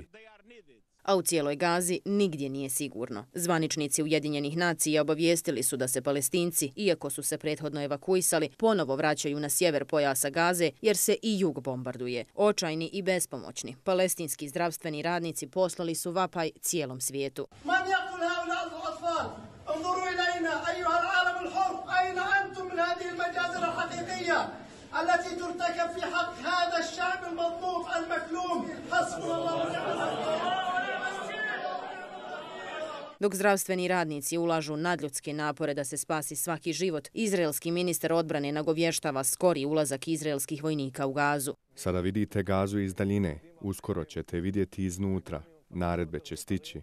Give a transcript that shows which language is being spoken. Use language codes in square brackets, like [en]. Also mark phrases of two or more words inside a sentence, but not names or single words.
[bs] A u cijeloj Gazi nigdje nije sigurno. Zvaničnici Ujedinjenih nacija obavijestili su da se Palestinci, iako su se prethodno evakuisali, ponovo vraćaju na sjever pojasa Gaze jer se i jug bombarduje. Očajni i bespomoćni, palestinski zdravstveni radnici poslali su vapaj cijelom svijetu. [ar] التي ترتكب في حق هذا الشعب المضبوط المكلوم حسبنا الله. [bs] Dok zdravstveni radnici ulažu nadljudske napore da se spasi svaki život, izraelski ministar odbrane nagovještava skori ulazak izraelskih vojnika u Gazu. Sada vidite Gazu iz daljine, uskoro ćete vidjeti iznutra, naredbe će stići.